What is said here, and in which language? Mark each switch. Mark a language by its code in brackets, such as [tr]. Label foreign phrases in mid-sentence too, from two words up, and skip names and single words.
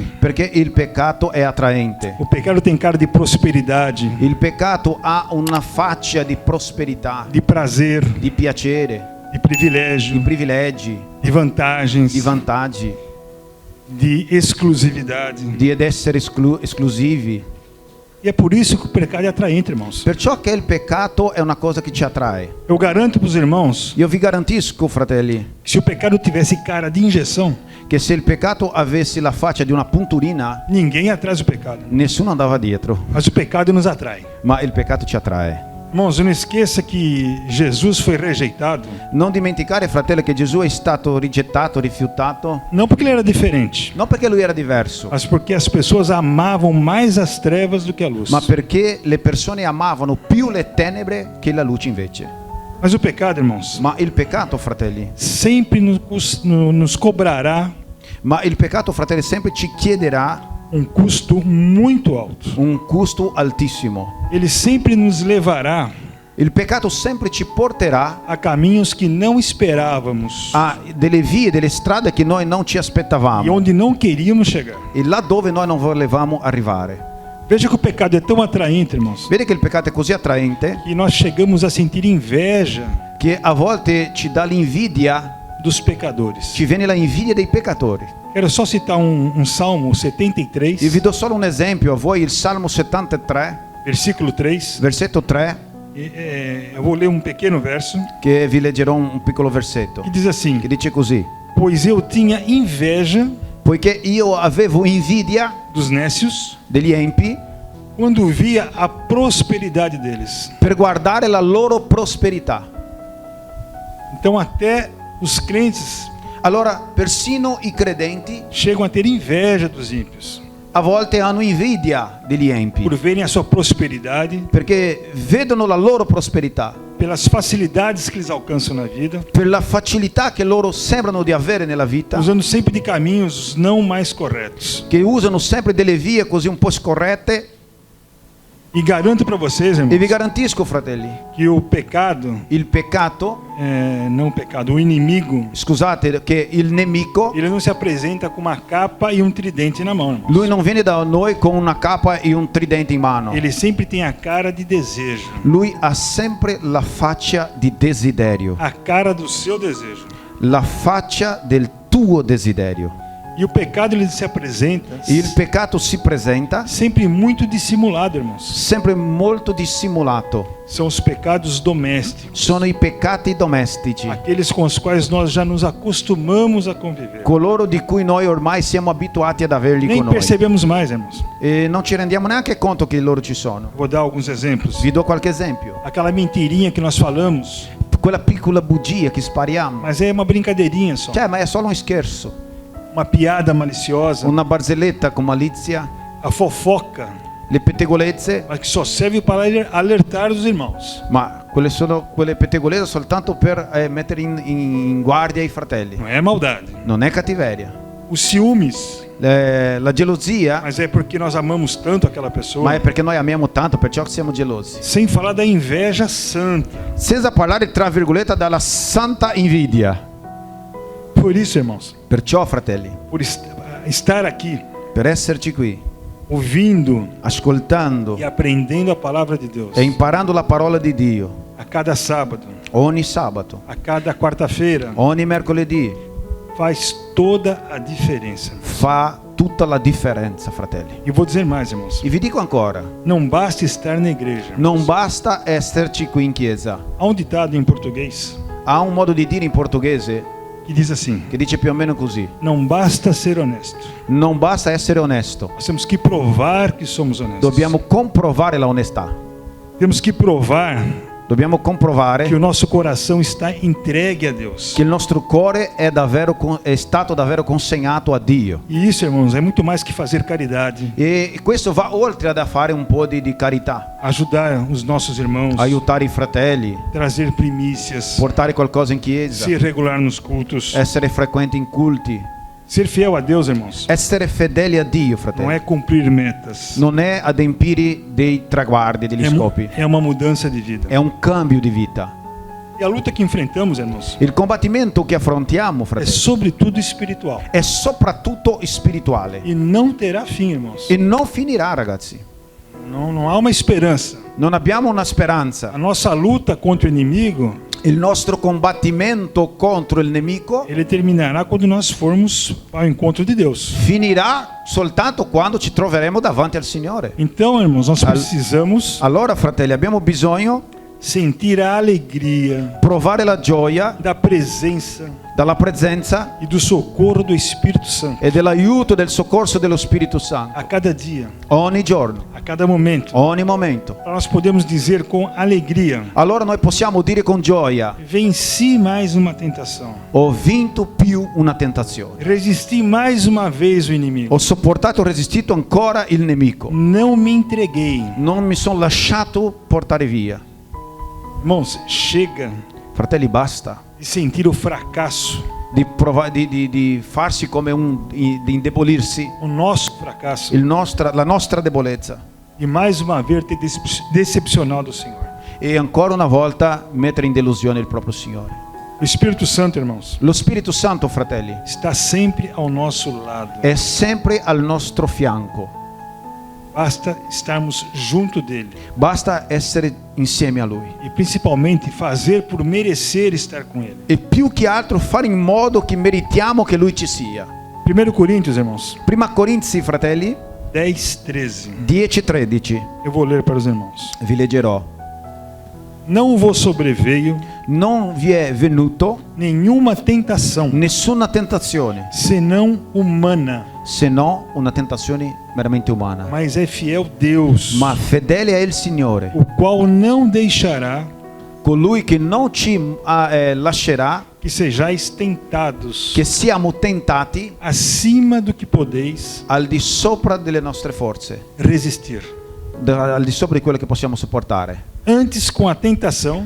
[it] Perché il peccato è attraente. [pt] O pecado tem cara de prosperidade, [it] Il peccato ha una faccia di prosperità, [pt] de prazer, [it] di piacere, [pt] de [it] di [pt] privilégio, [it] privilegi, [pt] de vantagens, [it] di vantaggi, [pt] de exclusividade. [it] di ed essere esclusivi. [pt] E é por isso que o pecado é atraente, irmãos. [it] Perciò che il peccato è una cosa che ci attrae. [pt] Eu garanto para os irmãos [it] Io vi garantisco, fratelli, [pt] que se o pecado tivesse cara de injeção, [it] che se il peccato avesse la faccia di una punturina, [pt] ninguém ia atrás do pecado. [it] nessuno andava dietro, [pt] Mas o pecado nos atrai. [it] ma il peccato ci attrae. [pt] Irmãos, não esqueça que Jesus foi rejeitado, [it] Non dimenticare, fratello, che Gesù è stato rigettato, rifiutato, [pt] não porque ele era diferente, [it] non perché lui era diverso, [pt] mas porque as pessoas amavam mais as trevas do que a luz. [it] ma perché le persone amavano più le tenebre che la luce invece. [pt] Mas o pecado, irmãos, [it] Ma il peccato, fratelli, [pt] sempre nos cobrará [it] ma il peccato, fratelli, sempre ci chiederà [pt] um custo muito alto. [it] un costo altissimo. [pt] Ele sempre nos levará [it] Il peccato sempre ci porterà [pt] a caminhos que não esperávamos [it] a delle vie, delle strade che noi non ci e aspettavamo [pt] onde não queríamos chegar. [it] e là dove noi non volevamo arrivare. [pt] Veja que o pecado é tão atraente, irmãos, [it] Vedi che il peccato è così attraente [pt] que nós chegamos a sentir inveja [it] che a volte ci dà l'invidia, [pt] dos pecadores. [it] ci viene la invidia dei peccatori. [pt] Quero só citar um Salmo 73, [it] Io vi do solo un esempio a voi, il Salmo 73, [pt] versículo 3. [it] versetto 3, [pt] Eu vou ler um pequeno verso [it] che vi leggerò un piccolo versetto, [pt] que diz assim: [it] che dice così: [pt] Pois eu tinha inveja [it] poiché io avevo invidia [pt] dos nécios [it] degli empi [pt] quando via a prosperidade deles. [it] per guardare la loro prosperità. [pt] Então até os crentes [it] Allora persino i credenti [pt] chegam a ter inveja dos ímpios [it] a volte hanno invidia degli empi [pt] por verem a sua prosperidade, [it] perché vedono la loro prosperità, [pt] pelas facilidades que eles alcançam na vida, [it] per la facilità che loro sembrano di avere nella vita, [pt] usando sempre de caminhos não mais corretos. [it] che usano sempre delle vie così un po' scorrette. [pt] E garanto para vocês, [it] E vi [pt] irmãos, [it] garantisco, fratelli, [pt] que o pecado, [it] il peccato, [pt] não o pecado, o inimigo, [it] scusate, che il nemico, [pt] ele não se apresenta com uma capa e um tridente na mão, irmãos. [it] lui non viene da noi con una capa e un tridente in mano. [pt] Ele sempre tem a cara de desejo, [it] Lui ha sempre la faccia di desiderio, [pt] a cara do seu desejo. [it] la faccia del tuo desiderio. [pt] E o pecado ele se apresenta [it] Il peccato si presenta [pt] sempre muito dissimulado, irmãos. [it] sempre molto dissimulato. [pt] São os pecados domésticos, [it] Sono i peccati domestici, [pt] aqueles com os quais nós já nos acostumamos a conviver. [it] coloro di cui noi ormai siamo abituati ad averli [pt] Nem [it] con noi. [pt] percebemos mais, irmãos. [it] E non ci rendiamo neanche conto che loro ci sono. [pt] Vou dar alguns exemplos. [it] Vi do qualche esempio. [pt] Aquela mentirinha que nós falamos, [it] Quella piccola bugia che spariamo. [pt] mas é uma brincadeirinha só. [it] Cioè, ma è solo un scherzo. [pt] Uma piada maliciosa, [it] Una barzelletta con malizia, [pt] a fofoca, [it] le pettegolezze. [pt] mas que só serve para alertar os irmãos. [it] Ma quelle sono quelle pettegolezze soltanto per mettere in guardia i fratelli. [pt] Não é maldade. [it] Non è cattiveria. [pt] Os ciúmes, [it] La gelosia, [pt] mas é porque nós amamos tanto aquela pessoa. [it] ma è perché noi amiamo tanto, perciò siamo gelosi. [pt] Sem falar da inveja santa. [it] Senza parlare, tra virgolette, dalla santa invidia. [pt] Por isso, irmãos, [it] Perciò, fratelli, [pt] por estar aqui, [it] per esserci qui, [pt] ouvindo [it] ascoltando [pt] e aprendendo a palavra de Deus, [it] e imparando la parola di Dio [pt] a cada sábado, [it] ogni sabato, [pt] a cada quarta-feira, [it] ogni mercoledì, [pt] faz toda a diferença. [it] fa tutta la differenza, fratelli. [pt] E vou dizer mais, irmãos. [it] E vi dico ancora, [pt] Não basta estar na igreja. [it] non basta esserci qui in chiesa. [pt] Há um ditado em português [it] Ha un modo di dire in portoghese [pt] que diz assim: [it] che dice più o meno così: [pt] não basta ser honesto. [it] non basta essere onesto, [pt] Nós temos que provar que somos honestos. [it] dobbiamo comprovare la onestà. [pt] Temos que provar [it] Dobbiamo comprovare [pt] que o nosso coração está entregue a Deus. [it] che il nostro cuore è stato davvero consegnato a Dio. [pt] E isso, irmãos, é muito mais que fazer caridade, [it] E questo va oltre ad fare un po' di carità, [pt] ajudar os nossos irmãos, [it] aiutare i fratelli, [pt] trazer primícias, [it] portare qualcosa in chiesa, [pt] ser regular nos cultos, [it] essere frequenti in culti, [pt] ser fiel a Deus, irmãos. [it] essere fedeli a Dio, [pt] Não [it] fratelli. [pt] é cumprir metas, [it] Non è adempiere dei traguardi, degli scopi, [pt] é uma mudança de vida. [it] è un cambio di vita. [pt] E a luta que enfrentamos, irmãos, [it] Il combattimento che affrontiamo, [pt] é [it] fratelli, [pt] sobretudo espiritual. [it] è soprattutto spirituale [pt] E não terá fim, irmãos. [it] e non finirà, ragazzi. [pt] Não há uma esperança. [it] Non abbiamo una speranza. [pt] A nossa luta contra o inimigo, [it] Il nostro combattimento contro il nemico [pt] ele terminará quando nós formos ao encontro de Deus. [it] finirà soltanto quando ci troveremo davanti al Signore. [pt] Então, irmãos, nós precisamos [it] Allora, fratelli, abbiamo bisogno [pt] sentir a alegria [it] provare la gioia [pt] da presença [it] dalla presenza [pt] e do socorro do Espírito Santo [it] e dell'aiuto del soccorso dello Spirito Santo [pt] a cada dia, [it] ogni giorno, [pt] a cada momento. [it] ogni momento. [pt] Para nós podemos dizer com alegria: [it] Allora noi possiamo dire con gioia: [pt] venci mais uma tentação, [it] ho vinto più una tentazione, [pt] resisti mais uma vez o inimigo, [it] ho sopportato e resistito ancora il nemico, [pt] não me entreguei. [it] non mi sono lasciato portare via. [pt] Irmãos, chega [it] Fratelli, basta [pt] de sentir o fracasso, [it] di farsi come di indebolirsi [pt] o nosso fracasso, [it] la nostra debolezza [pt] e mais uma vez ter decepcionado o Senhor. [it] e ancora una volta mettere in delusione il proprio Signore. [pt] O Espírito Santo, irmãos, [it] Lo Spirito Santo, fratelli, [pt] está sempre ao nosso lado. [it] è sempre al nostro fianco. [pt] Basta estarmos junto dele [it] Basta essere insieme a Lui [pt] e principalmente fazer por merecer estar com ele. [it] e più che altro fare in modo che meritiamo che Lui ci sia. [pt] 1 Coríntios, irmãos, [it] Prima Corinzi, fratelli, [pt] 10:13. [it] 10:13, [pt] Eu vou ler para os irmãos. [it] vi leggerò. [pt] Não vos sobreveio [it] Non vi è venuto [pt] nenhuma tentação, [it] nessuna tentazione, [pt] senão humana, [it] se no una tentazione meramente umana. [pt] mas é fiel Deus, [it] Ma fedele è il Signore, [pt] o qual não deixará [it] colui che non ci lascerà [pt] que sejais tentados [it] che siamo tentati [pt] acima do que podeis [it] al di sopra delle nostre forze, [pt] resistir. [it] al di sopra di quello che possiamo sopportare. [pt] Antes, com a tentação,